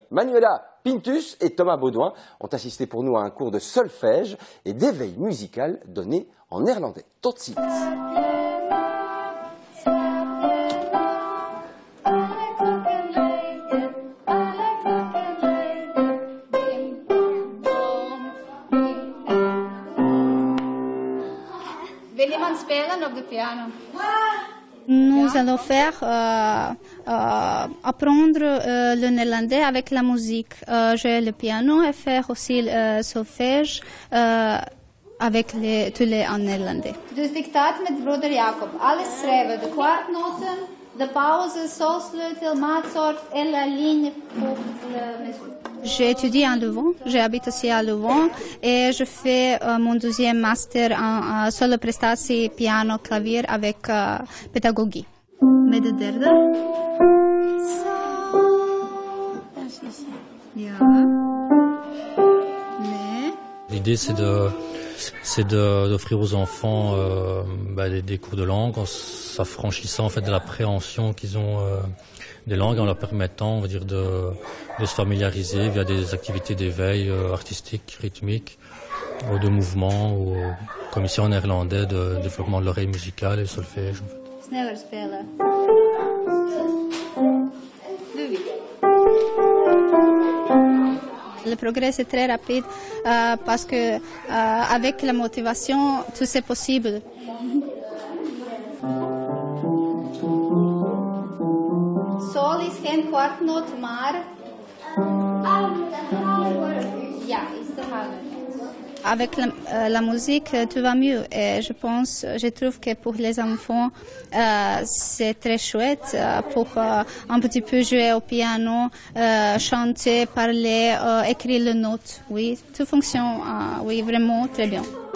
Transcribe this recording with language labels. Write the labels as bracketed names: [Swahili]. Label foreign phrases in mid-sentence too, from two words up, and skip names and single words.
[French] Manuela Pintus et Thomas Baudouin ont assisté pour nous à un cours de solfège et d'éveil musical donné en néerlandais. [Dutch] Tot ziens. Wil iemand spelen op de piano? [French] Nous allons faire apprendre le néerlandais avec la musique, jouer le piano et faire aussi le solfège avec tous les en néerlandais. [Dutch] Dus dictaat met broeder Jacob. Alles schrijven. De kwartnoten, de pauze, solsleutel, maatsoort en [French] la ligne pour le mesure. J'ai étudié en Louvain, j'habite aussi à Louvain et je fais mon deuxième master en [Dutch] solo prestatie [French] piano clavier avec pédagogie. [Dutch] Met de derde? Ja. Nee. [French] L'idée c'est d'offrir aux enfants des cours de langue en s'affranchissant en fait de l'appréhension qu'ils ont des langues, en leur permettant, on va dire, de se familiariser via des activités d'éveil artistique, rythmique, de mouvement, ou comme ici en néerlandais, de développement de l'oreille musicale et le solfège. En fait. [Dutch] Sneller spelen. [French] Le progrès est très rapide parce que avec la motivation, tout est possible. [Dutch] Sol is geen kwartnoot, maar... Ja, is de harde. [French] Avec la musique, tout va mieux. Et je trouve que pour les enfants, c'est très chouette pour un petit peu jouer au piano, chanter, parler, écrire les notes. Oui, tout fonctionne, oui, vraiment très bien.